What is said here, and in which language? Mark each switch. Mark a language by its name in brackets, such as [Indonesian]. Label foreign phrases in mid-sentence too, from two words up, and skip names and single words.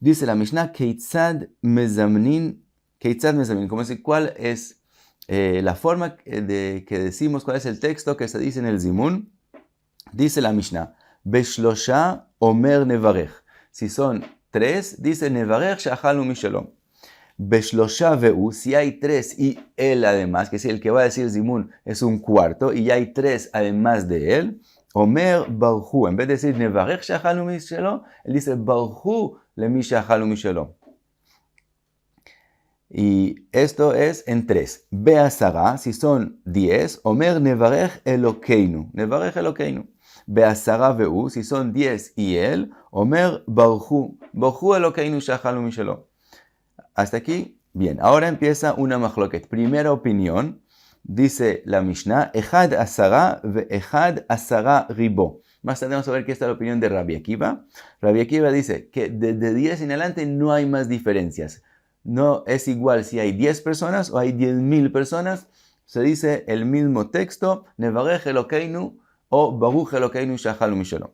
[Spanish] Dice la Mishnah, [Hebrew] כיצד מזמנין, [Spanish] como decir, ¿cuál es la forma de que decimos, cuál es el texto que se dice en el Zimun? Dice la Mishnah, [Hebrew] בשלשה אומר נברך. [Spanish] Si son 3, dice [Hebrew] נברך שאכלנו משלו. בשלשה והוא, [Spanish] si hay 3 y él además, que es el que va a decir Zimun, es un cuarto, y hay 3 además de él, [Hebrew] אומר ברכו, [Spanish] en vez de decir [Hebrew] נברך שאכלנו משלו, [Spanish] él dice [Hebrew] ברכו למי שאכלנו משלו. [Spanish] Y esto es en 3. Be'asara, si son 10, [Hebrew] אומר נברך אלהינו. נברך אלהינו. בעשרה והוא, [Spanish] si son 10 y él, [Hebrew] אומר ברכו. ברכו אלהינו שאכלנו משלו. [Spanish] Hasta aquí, bien. Ahora empieza una machloket. Primera opinión, dice la Mishnah, [Hebrew] אחד עשרה ואחד עשרה ריבוא. [Spanish] Más tarde vamos a ver que esta es la opinión de Rabbi Akiva. Rabbi Akiva dice que desde 10 en adelante no hay más diferencias. No es igual si hay 10 personas o hay 10,000 personas. Se dice el mismo texto, [Hebrew] נברך אלהינו o ברוך אלהינו שאכלנו משלו.